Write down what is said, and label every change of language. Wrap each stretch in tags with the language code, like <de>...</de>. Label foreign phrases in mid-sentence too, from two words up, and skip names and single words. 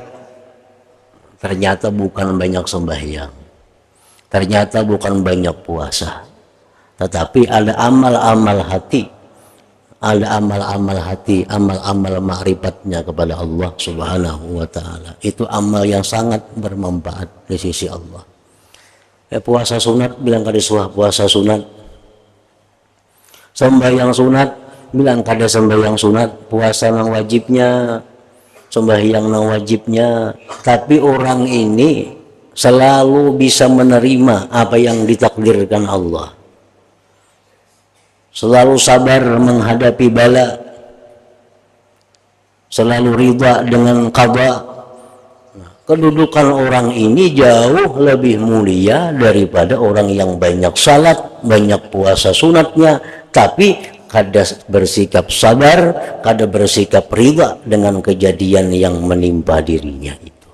<id>Ternyata bukan banyak sembahyang, ternyata bukan banyak puasa, tetapi ada amal-amal hati, ada amal-amal hati, amal-amal ma'rifatnya kepada Allah</id> <ar>سبحانه وتعالى.</ar> <id>Itu amal yang sangat bermanfaat di sisi Allah.</id> <bjn>Puasa sunat, bilang kada suah puasa sunat. Sembahyang sunat, bilang kada sembahyang sunat. Puasa nang wajibnya, sembahyang nang wajibnya.</bjn> <id>Tapi orang ini selalu bisa menerima apa yang ditakdirkan Allah. Selalu sabar menghadapi bala, selalu ridha dengan qada. Kedudukan orang ini jauh lebih mulia daripada orang yang banyak salat, banyak puasa sunatnya, tapi kada bersikap sabar, kada bersikap ridha dengan kejadian yang menimpa dirinya itu.</id>